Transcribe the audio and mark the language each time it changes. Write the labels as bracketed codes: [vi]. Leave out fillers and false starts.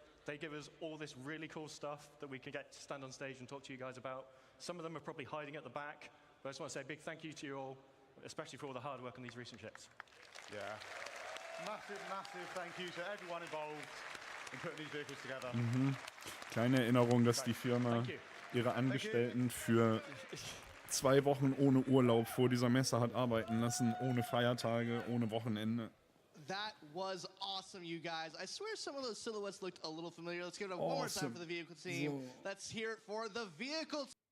[en] They give us all this really cool stuff that we can get to stand on stage and talk to you guys about. Some of them are probably hiding at the back, but I just want to say a big thank you to you all, especially for all the hard work on these recent ships. Yeah. Massive, massive thank you to everyone involved in putting these vehicles together. [de] Kleine Erinnerung, dass die Firma ihre Angestellten für 2 Wochen ohne Urlaub vor dieser Messe hat arbeiten lassen, ohne Feiertage, ohne Wochenende. [en] That was awesome, you guys. I swear some of those silhouettes looked a little familiar. Let's give it one more time for the vehicle team. So. Let's hear it for the vehicle team.